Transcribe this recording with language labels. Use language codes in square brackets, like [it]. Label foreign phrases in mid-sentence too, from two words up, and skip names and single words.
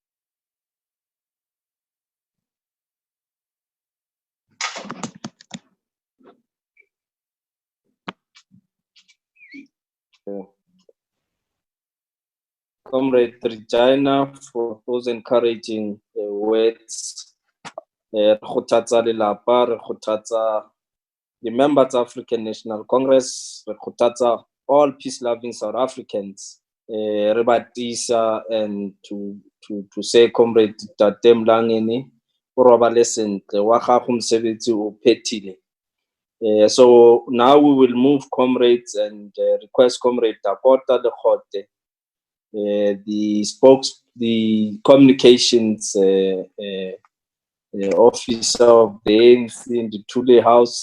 [en] Comrade Regina, for those encouraging words. [st] Re kgothatsa lelapa, re kgothatsa [en] the members of African National Congress, [st] re kgothatsa [en] all peace-loving South Africans. [st] Re ba tiisa [en] and to say, [st] Comrade Ntate Mlangeni, o robale sentle, wa gago mosebetsi o phethile. [en] So now we will move, comrades, and request Comrade Dakota Lekgote, the communications officer of the ANC in the Thule House.